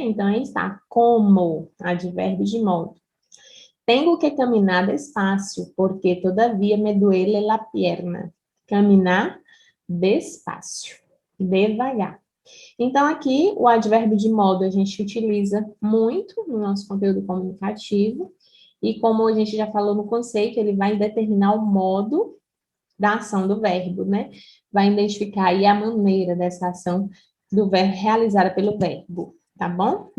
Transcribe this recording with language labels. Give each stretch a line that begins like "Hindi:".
Portuguese: Então, aí está, como, advérbio de modo.
Spanish: Tengo que caminhar despacio, porque todavia me duele la pierna.
Portuguese: Caminhar despacio, devagar. Então, aqui, o advérbio de modo a gente utiliza muito no nosso conteúdo comunicativo, e como a gente já falou no conceito, ele vai determinar o modo da ação do verbo, né? Vai identificar aí a maneira dessa ação do verbo realizada pelo verbo, tá bom?